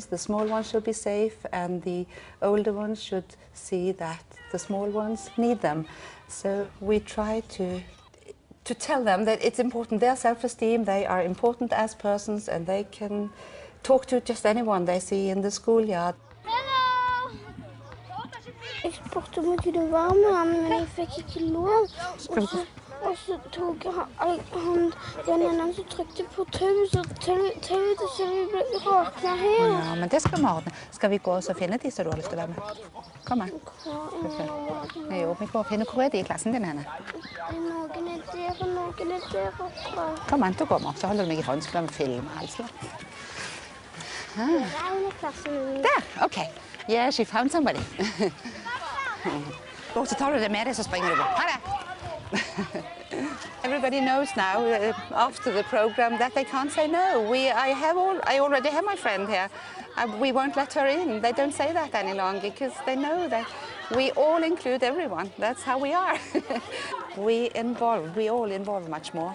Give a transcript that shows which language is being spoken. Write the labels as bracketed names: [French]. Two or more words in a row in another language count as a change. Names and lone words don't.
[English] The small ones should be safe, and the older ones should see that the small ones need them. So we try to tell them that it's important, their self-esteem, they are important as persons, and they can talk to just anyone they see in the schoolyard. Hello! [Norwegian] Jeg spurte om jeg kunne være med han, men jeg fikk ikke lov. Og så tok han den ene som trykte på tauet, så tauet så vi ble råkna her. Ja, men det skal vi ordne. Skal vi gå og finne de som du har lyst til å være med? Kom an. Jo, vi går og finner hvor de i klassen din henne. Noen der, og noen der oppe. Kom an, da går vi. Så holder du meg i hånd, så kan vi filme altså. Der, OK. [English] Yeah, she found somebody. [Norwegian] Og så tar du det med deg, så springer du bort. Ha det! [English] Everybody knows now, after the program, that they can't say no. I already have my friend here. We won't let her in. They don't say that any longer because they know that we all include everyone. That's how we are. We all involve much more.